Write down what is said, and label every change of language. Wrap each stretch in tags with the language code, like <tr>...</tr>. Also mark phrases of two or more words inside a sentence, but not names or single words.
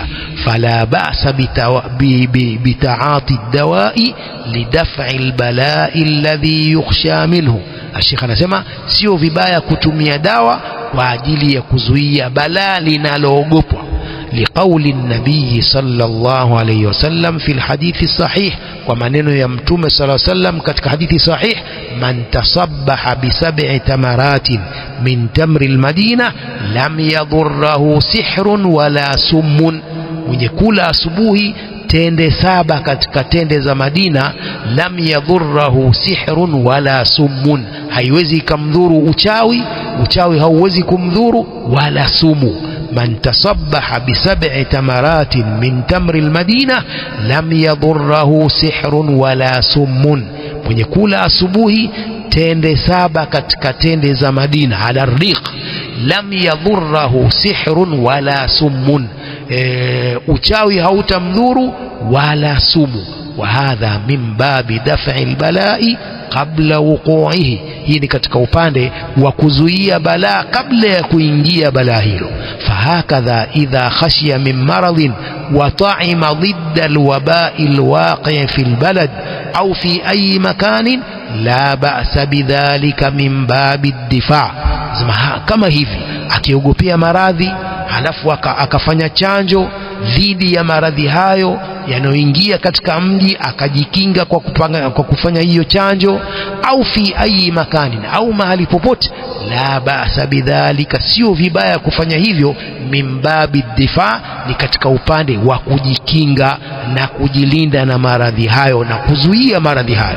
<ar>فلا بأس بتعاطي الدواء لدفع البلاء الذي يخشى منه.</ar> <sw>Sheikh anasema sio vibaya kutumia dawa kwa ajili ya kuzuia balaa linaloogopwa,</sw> <ar>لقول النبي صلى الله عليه وسلم في الحديث الصحيح,</ar> <sw>kwa maneno ya mtume</sw> <ar>صلى الله عليه وسلم</ar> <sw>katika hadithi sahih:</sw> <ar>من تصبح بسبع تمرات من تمر المدينة لم يضره سحر ولا سم,</ar> <sw>mwenye kula asubuhi tende 7 katika tende za Madina,</sw> <ar>لم يضره سحر ولا سم,</ar> <sw>haiwezi ikamdhuru uchawi hauwezi kumdhuru, wala sumu.</sw> <ar>من تصبح بسبع تمرات من تمر المدينة لم يضره سحر ولا سم,</ar> <sw>mwenye kula asubuhi tende 7 katika tende za Madina</sw> <ar>على الريق, لم يضره سحر ولا سم,</ar> <sw>uchawi hautamdhuru wala sumu.</sw> <ar>وهذا من باب دفع البلاء قبل وقوعه,</ar> <sw>hii ni katika upande wa kuzuia balaa kabla ya kuingia balaa hilo.</sw> <ar>فهكذا إذا خشي من مرض وطعم ضد الوباء الواقع في البلد أو في أي مكان لا بأس بذلك من باب الدفاع.</ar> <sw>Kama hivi akiogopea maradhi halafu akafanya chanjo dhidi ya maradhi hayo yanayoingia katika mji, akajikinga kwa kufanya hiyo chanjo, au</sw> <ar>في أي مكان,</ar> <sw>au mahali popote,</sw> <ar>لا بأس بذلك,</ar> <sw>sio vibaya kufanya hivyo,</sw> <ar>من باب الدفاع,</ar> <sw>ni katika upande wa kujikinga na kujilinda na maradhi hayo na kuzuia maradhi hayo.</sw>